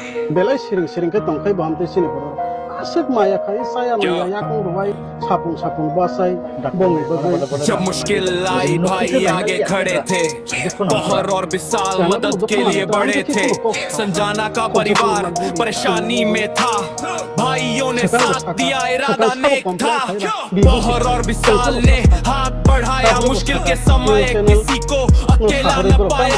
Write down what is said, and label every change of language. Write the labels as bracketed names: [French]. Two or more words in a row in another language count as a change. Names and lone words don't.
[Kok Borok] belai siring ke tongkai baham te sini boro asik maya kai saya maya ya kong ruwai sapung basai dakbong ni [Hindi] जब मुश्किल आई भाई आगे खड़े थे, बहर और विशाल मदद के लिए बड़े थे। संजाना का परिवार परेशानी में था, भाइयों ने साथ दिया, इरादा नेक था। बहर और विशाल ने हाथ बढ़ाया, मुश्किल के समय किसी को अकेला न पाया।